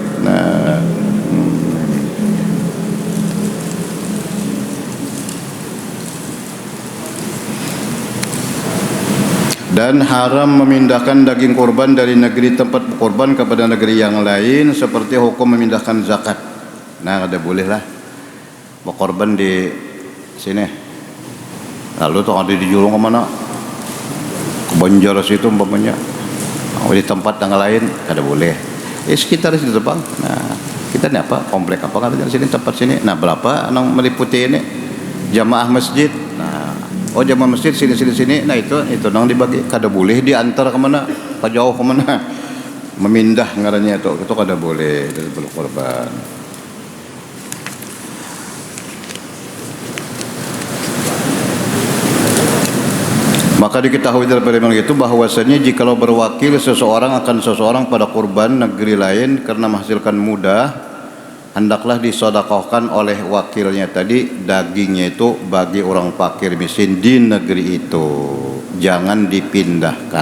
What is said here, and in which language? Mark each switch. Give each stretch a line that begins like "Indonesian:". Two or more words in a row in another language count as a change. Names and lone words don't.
Indonesian: Nah, dan haram memindahkan daging kurban dari negeri tempat kurban kepada negeri yang lain seperti hukum memindahkan zakat. Nah, ada boleh lah berkorban di sini, lalu tuh ada dijulung ke mana, ke Banjar situ umpamanya, di tempat yang lain ada boleh. Sekitar situ bang. Nah, kita ini apa komplek apa kan di sini tempat sini. Nah, berapa nang meliputi ini jamaah masjid. Nah, oh jamaah masjid sini.
Banjar: Nah itu nang dibagi kada boleh diantar kemana, ke jauh kemana, memindah ngarannya itu kada boleh dari berkorban.
Indonesian: Maka diketahui dari firman itu bahwasanya jikalau berwakil seseorang akan seseorang pada kurban negeri lain karena menghasilkan mudah, hendaklah disedekahkan oleh wakilnya tadi dagingnya itu bagi orang fakir miskin di negeri itu, jangan dipindahkan.